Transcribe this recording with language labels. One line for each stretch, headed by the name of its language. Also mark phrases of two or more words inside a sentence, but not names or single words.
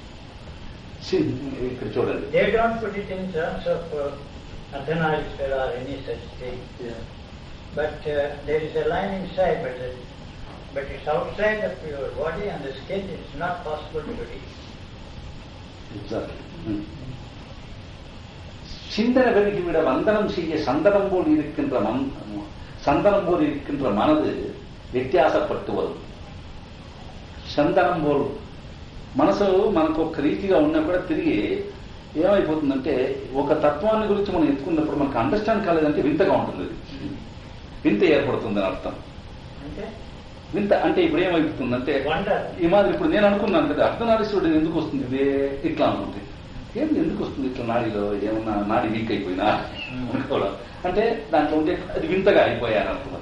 English: They don't put it in terms of Ardhanarishvara or any such thing. Yeah. But there is a line inside, but it's outside of your body and the skin, it's not possible to reach. Exactly.
Tamil: சிந்தனை பெருகிவிட வந்தனம் செய்ய சந்தனம் போல் இருக்கின்ற மனது వ్యత్యాసపట్టు వரும்.
Telugu: చందనం పోలు మనసు మనకు ఒక రీతిగా ఉన్నా కూడా తిరిగి ఏమైపోతుందంటే ఒక తత్వాన్ని గురించి మనం ఎత్తుకున్నప్పుడు మనకు అండర్స్టాండ్ కాలేదంటే వింతగా ఉంటుంది. వింత ఏర్పడుతుందని అర్థం. వింత అంటే ఇప్పుడు ఏమైపోతుందంటే ఈ మాదిరి ఇప్పుడు నేను అనుకున్నాను కదా అర్ధనారీశ్వరుడు ఎందుకు వస్తుంది ఇదే ఇట్లా అనుకుంటే ఏంటి ఎందుకు వస్తుంది ఇట్లా నాడిలో ఏమన్నా నాడి వీక్ అయిపోయినా అనుకోవడం అంటే దాంట్లో ఉంటే అది వింతగా అయిపోయాను అనుకున్నది.